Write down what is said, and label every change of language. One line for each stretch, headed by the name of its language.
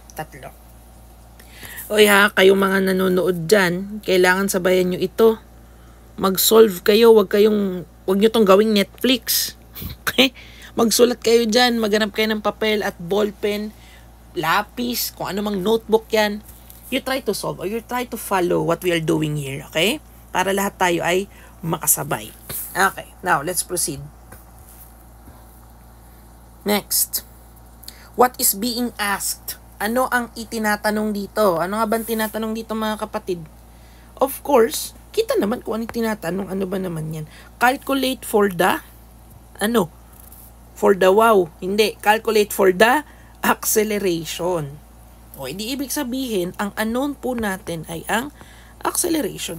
Filipino: Tatlo. Oy ha, kayong mga nanonood dyan, kailangan sabayan nyo ito. Mag-solve kayo, wag nyo tong gawing Netflix. Okay? Magsulat kayo dyan, maghanap kayo ng papel at ballpen, lapis, kung ano mang notebook yan.
English: You try to solve or you try to follow what we are doing here, okay?
Filipino: Para lahat tayo ay makasabay.
English: Okay, now let's proceed. Next. What is being asked?
Filipino: Ano ang itinatanong dito? Ano nga ba tinatanong dito mga kapatid? Of course, kita naman kung ano tinatanong. Ano ba naman yan?
English: Calculate for the, for the wow. Hindi, calculate for the acceleration.
Filipino: O, hindi ibig sabihin, ang unknown po natin ay ang acceleration.